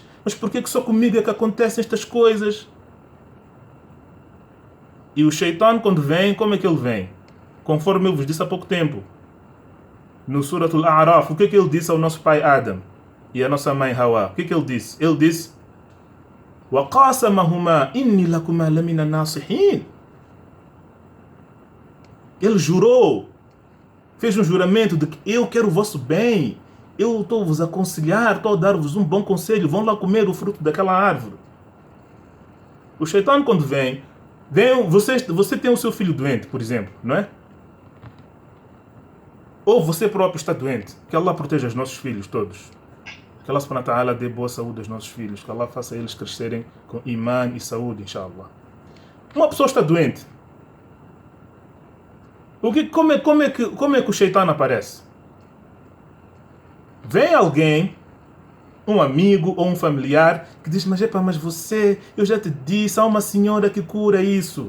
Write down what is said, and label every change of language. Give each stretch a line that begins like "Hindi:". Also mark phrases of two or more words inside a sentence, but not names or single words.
Portuguese: Mas por que só comigo é que acontecem estas coisas? E o Shaitan, quando vem, como é que ele vem? Conforme eu vos disse há pouco tempo, no Surat Al-A'raf, o que ele disse ao nosso pai Adam e à nossa mãe Hawa? O que ele disse? Ele disse:
Arabic: وَقَاسَمَهُمَا إِنِّي لَكُمَا لَمِنَ النَّاصِحِينَ.
Portuguese: Ele jurou, fez um juramento de que eu quero o vosso bem, eu estou a vos aconselhar, estou a dar-vos um bom conselho, vão lá comer o fruto daquela árvore. O Shaitan, quando vem, você tem o seu filho doente, por exemplo, não é? Ou você próprio está doente. Que Allah proteja os nossos filhos todos. Que Allah
Arabic: سبحانه وتعالى
Portuguese: dê boa saúde aos nossos filhos. Que Allah faça eles crescerem com imã e saúde, inshallah. Uma pessoa está doente. Como é que o Shaitan aparece? Vem alguém, um amigo ou um familiar, que diz: mas você, eu já te disse, há uma senhora que cura isso.